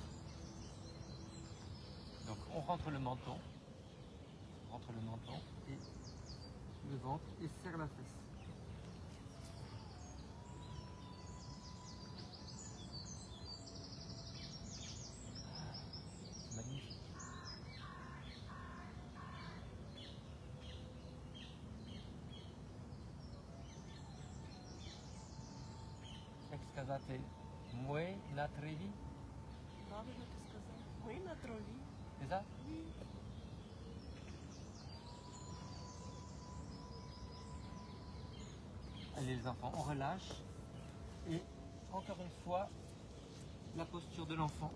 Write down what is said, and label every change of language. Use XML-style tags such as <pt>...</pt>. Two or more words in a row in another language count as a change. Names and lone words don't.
<fr>Donc on rentre le menton et le ventre et serre la fesse. C'est magnifique.</fr> <uk>Сказати «Мой на траві». Правильно ти сказав. Ми на траві.</uk> <fr>C'est ça? Oui. Allez les enfants, on relâche. Et encore une fois, la posture de l'enfant.</fr>